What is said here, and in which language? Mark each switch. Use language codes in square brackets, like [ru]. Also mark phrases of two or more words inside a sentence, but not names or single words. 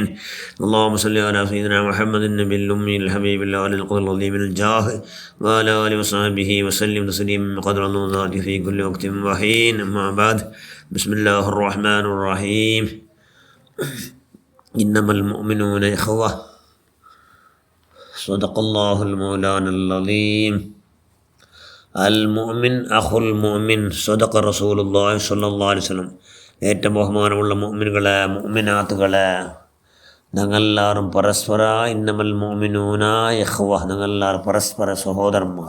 [ar] اللهم صل على سيدنا محمد النبي الأمي الحبيب العلي القدر العظيم الجاه وعلى آله وصحبه وسلم تسليما قدر الله في كل وقت وحين. أما بعد، بسم الله الرحمن الرحيم. إنما المؤمنون إخوة. صدق الله المولانا العظيم. المؤمن أخو المؤمن صدق رسول الله صلى الله عليه وسلم. [ml] ഏറ്റവും ബഹുമാനമുള്ള മുഅ്മിനുകളെ, മുഅ്മിനാത്തുകളെ, ഞങ്ങളെല്ലാവരും പരസ്പര [ar] إنما المؤمنون إخوة, [ml] ഞങ്ങളെല്ലാവരും പരസ്പര സഹോദരന്മാർ.